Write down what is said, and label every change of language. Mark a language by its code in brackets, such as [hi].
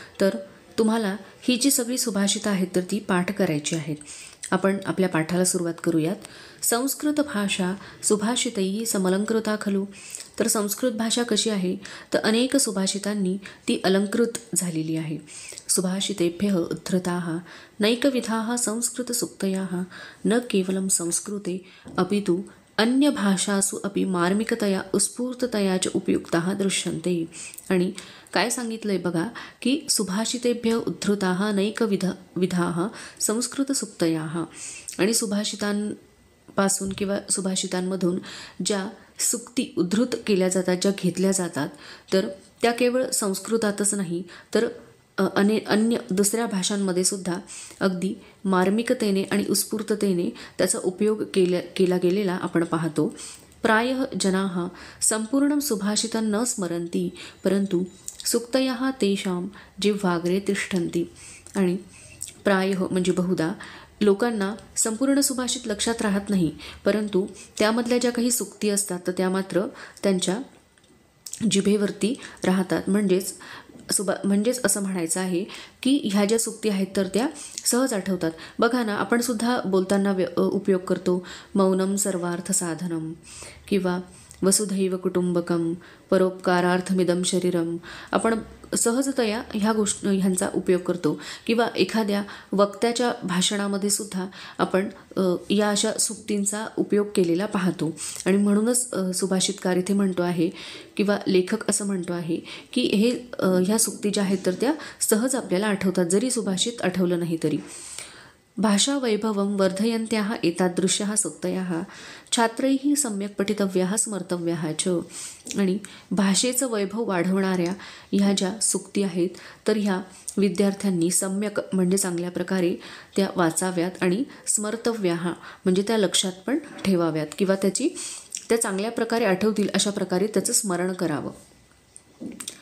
[mr] तर तुम्हाला ही जी सगळी सुभाषितं आहेत तर ती पाठ करायची आहेत. आपण आपल्या पाठाला सुरुवात करूयात. [sa] संस्कृत भाषा सुभाषितैः समलंकृता खलु. [mr] तर संस्कृत भाषा कशी आहे तर अनेक सुभाषितांनी ती अलंकृत झालेली आहे. [sa] सुभाषितेभ्यः उद्धृताः नैकविधाः संस्कृतसूक्तयः न केवलं संस्कृते अपि तु अन्यभाषासु अपि मार्मिकतया उत्स्फूर्ततया च उपयुक्ताः दृश्यन्ते. [mr] आणि काय सांगितलंय बघा की [sa] सुभाषितेभ्य उद्धृताः नैकविधाः संस्कृतसूक्तयः. [mr] आणि सुभाषितांपासून किंवा सुभाषितांमधून ज्या सुक्ती उद्धृत केल्या जातात, ज्या घेतल्या जातात, तर त्या केवळ संस्कृतातच नाही तर अन्य दुसऱ्या भाषांमध्ये सुद्धा अगदी मार्मिकतेने आणि उत्स्फूर्ततेने त्याचा उपयोग केला गेलेला आपण पाहतो. [sa] प्रायः जनाः संपूर्णं सुभाषितं न स्मरन्ति परंतु सुक्तयः तेषां जिह्वाग्रे तिष्ठन्ति. [mr] आणि प्रायः म्हणजे बहुधा लोकांना संपूर्ण सुभाषित लक्षात राहत नाही, परंतु त्यामधल्या ज्या काही सुक्ती असतात तर त्या मात्र त्यांच्या जिभेवरती राहतात. म्हणजेच असं म्हणायचं आहे की ह्या ज्या सुक्ती आहेत तर त्या सहज आठवतात. बघा ना, आपण सुद्धा बोलताना उपयोग करतो [sa] मौनम सर्वार्थ साधनम किंवा वसुधैव कुटुंबकम परोपकारार्थमिदं शरीरम. [mr] आपण सहजतया ह्यांचा उपयोग करतो किंवा एखाद्या वक्त्याच्या भाषणामध्ये सुद्धा आपण या अशा सुक्तींचा उपयोग केलेला पाहतो. आणि म्हणूनच सुभाषितकार इथे म्हणतो आहे किंवा लेखक असं म्हणतो आहे की ह्या सुक्ती ज्या आहेत तर त्या सहज आपल्याला आठवतात, जरी सुभाषित आठवलं नाही तरी. [sa] भाषा वैभवं वर्धयन्त्याः एतादृश्याः सुक्तयः छात्रैः सम्यक् पठितव्याः स्मर्तव्याः च. [mr] आणि भाषेचं वैभव वाढवणाऱ्या ह्या ज्या सुक्ती आहेत तर ह्या विद्यार्थ्यांनी सम्यक म्हणजे चांगल्या प्रकारे त्या वाचाव्यात आणि स्मर्तव्याः म्हणजे त्या लक्षात पण ठेवाव्यात किंवा त्या चांगल्या प्रकारे आठवतील अशा प्रकारे त्याचं स्मरण करावं.